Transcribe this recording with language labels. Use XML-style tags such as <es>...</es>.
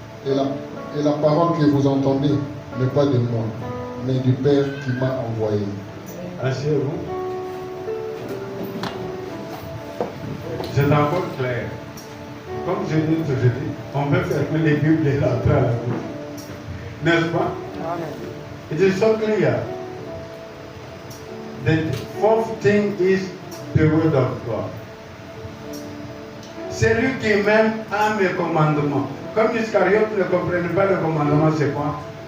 <fr>Et la parole que vous entendez n'est pas de moi, mais du Père qui m'a envoyé. Asseyez-vous. C'est encore clair. Comme je dis toujours, on peut fermer les Bibles et rentrer à la bouche. N'est-ce pas?</fr> <en>It is so clear. The fourth thing is the word of God.</en> <fr>Celui qui m'aime a mes commandements. Comme Iscariote ne comprenait pas le commandement, c'est quoi?</fr>